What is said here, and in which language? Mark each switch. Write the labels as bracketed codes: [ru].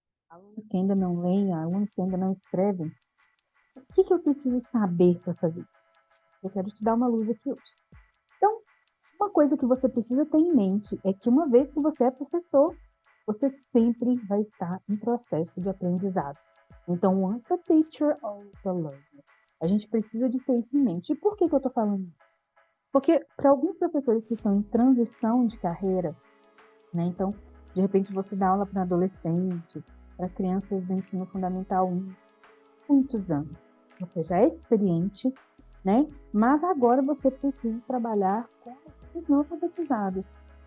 [pt] Alunos que ainda não leem, alunos que ainda não escrevem. O que eu preciso saber para fazer isso? Eu quero te dar uma luz aqui hoje. Então, uma coisa que você precisa ter em mente é que uma vez que você é professor, você sempre vai estar em processo de aprendizado. [en] Então, once a teacher, always a learner. [pt] A gente precisa de ter isso em mente. E por que eu estou falando isso? Porque para alguns professores que estão em transição de carreira, né? Então, de repente você dá aula para adolescentes, para crianças do ensino fundamental 1, muitos anos. Você já é experiente, né? Mas agora você precisa trabalhar com os não alfabetizados.